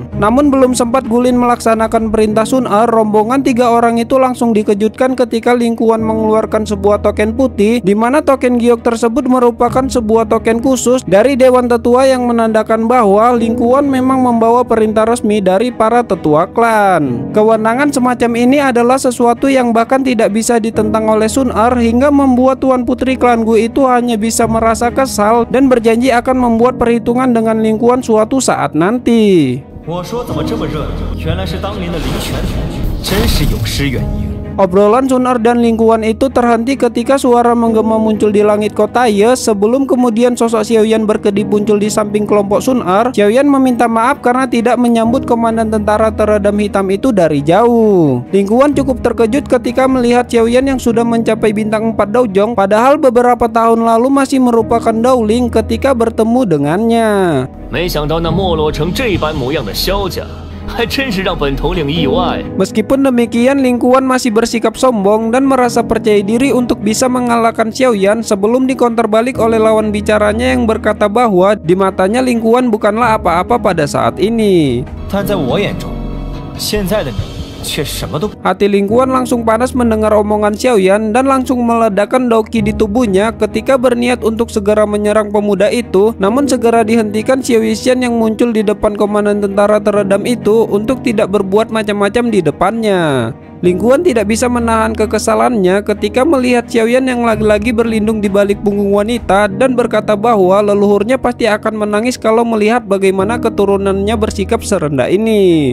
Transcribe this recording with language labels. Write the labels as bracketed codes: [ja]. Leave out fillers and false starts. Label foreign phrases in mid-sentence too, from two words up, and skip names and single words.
[id] Namun belum sempat Gulin melaksanakan perintah Sun Er, rombongan 3 orang itu langsung dikejutkan ketika Lingkuan mengeluarkan sebuah token putih, di mana token giok tersebut merupakan sebuah token khusus dari Dewan Tetua yang menandakan bahwa Lingkuan memang membawa perintah resmi dari para tetua klan. Kewenangan semacam ini adalah sesuatu yang bahkan tidak bisa ditentang oleh Sun Er hingga membuat Tuan Putri klan Gu itu hanya bisa merasa kesal dan berjanji akan membuat perhitungan dengan Lingkuan suatu saat nanti. [zh] 我说怎么这么热闹？原来是当年的林泉同学，真是有失远迎。 [id] Obrolan Sun Er dan Lingkuan itu terhenti ketika suara menggema muncul di langit kota Ye. Sebelum kemudian sosok Xiaoyan berkedip muncul di samping kelompok Sun Er, Xiaoyan meminta maaf karena tidak menyambut komandan tentara teredam hitam itu dari jauh. Lingkuan cukup terkejut ketika melihat Xiaoyan yang sudah mencapai bintang 4 Daojong, padahal beberapa tahun lalu masih merupakan Daoling ketika bertemu dengannya. [zh] 没想到那没落成这般模样的萧家，还真是让本统领意外。 [id] Meskipun demikian, Lingkuan masih bersikap sombong dan merasa percaya diri untuk bisa mengalahkan Xiaoyan sebelum dikonter balik oleh lawan bicaranya yang berkata bahwa di matanya Lingkuan bukanlah apa-apa pada saat ini. [zh] 但在我眼中，现在的你却什么都。 [id] Hati Lingkuan langsung panas mendengar omongan Xiaoyan dan langsung meledakkan Daoqi di tubuhnya ketika berniat untuk segera menyerang pemuda itu. Namun segera dihentikan Xiao Yexian yang muncul di depan komandan tentara teredam itu untuk tidak berbuat macam-macam di depannya. Lingkuan tidak bisa menahan kekesalannya ketika melihat Xiaoyan yang lagi-lagi berlindung di balik punggung wanita dan berkata bahwa leluhurnya pasti akan menangis kalau melihat bagaimana keturunannya bersikap serendah ini.